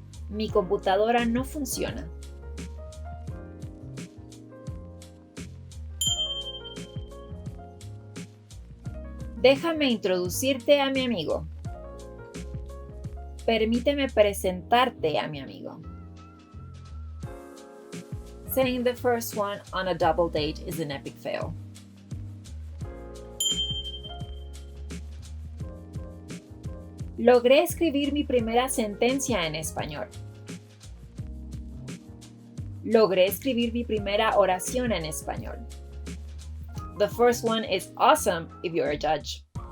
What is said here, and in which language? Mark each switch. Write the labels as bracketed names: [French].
[Spanish] Mi computadora no funciona. Déjame introducirte a mi amigo. Permíteme presentarte a mi amigo. [English] Saying the first one on a double date is an epic fail. [Spanish] Logré escribir mi primera sentencia en español. Logré escribir mi primera oración en español. [English] The first one is awesome if you're a judge.